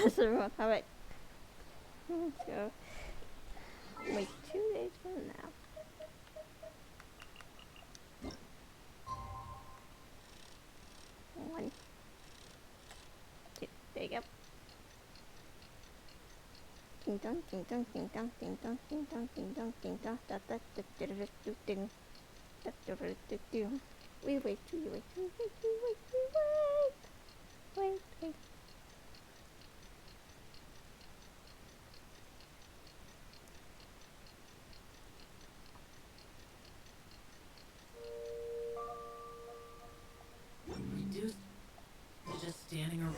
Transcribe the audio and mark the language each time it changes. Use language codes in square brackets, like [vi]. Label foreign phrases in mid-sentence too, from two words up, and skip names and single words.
[en] Where's the remote? Alright. Let's go. Wait, 2 days from now. One. Two. There you go. Ding dong, ding dong, ding dong, ding dong, ding dong, ding dong, ding dong, da da da da da da ding. Da da da da da. We wait, we wait, we wait, we wait, we wait. Wait, wait. Just standing around.